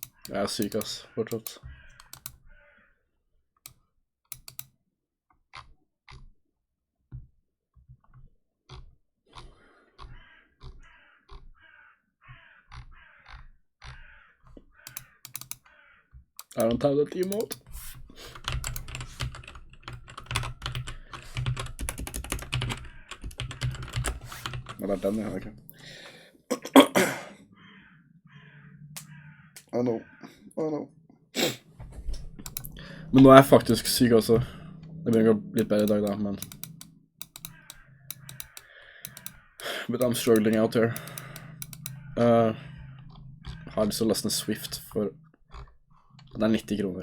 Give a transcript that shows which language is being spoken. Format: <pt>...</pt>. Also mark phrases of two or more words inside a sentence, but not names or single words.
<no>Jeg er syk, ass. Fortsatt.</no> <en>I don't have that emote.</en> <no>Men det er den jeg har, ikke?</no> <en>I know.</en> <no>Men nå er jeg faktisk syk også. Det begynner å gå litt bedre i dag da, men...</no> <en>But I'm struggling out here.</en> <no>Har lyst til å laste ned Swift for... Det er 90 kroner.</no>